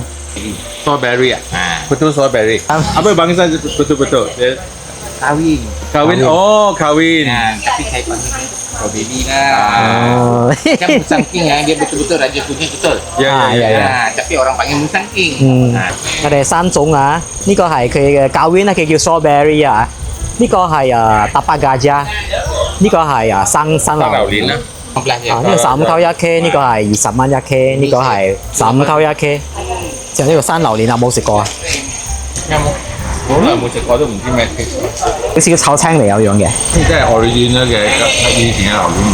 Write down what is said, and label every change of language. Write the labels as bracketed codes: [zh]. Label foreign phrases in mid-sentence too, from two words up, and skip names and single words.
[ms] Strawberry Betul strawberry. Apa bangsa betul-betul? Dia Kawin. Kawin. Oh, kawin. Tapi saya panggil kalau baby lah. Macam musangking dia betul-betul raja kunyit betul. Ya. Tapi orang panggil musangking. [yue] 我哋3種啊，呢個係佢嘅教viên啊，佢叫 strawberry 啊，呢個係tapak gajah，呢個係生榴蓮。啊，呢個15扣1 K， 呢個係20蚊1 K， 呢個係15扣1 K。就呢個生榴蓮有冇食過啊？有冇？好耐冇食過都唔知咩 taste。好似個炒青嚟有樣嘅。即係original嘅以前嘅榴蓮。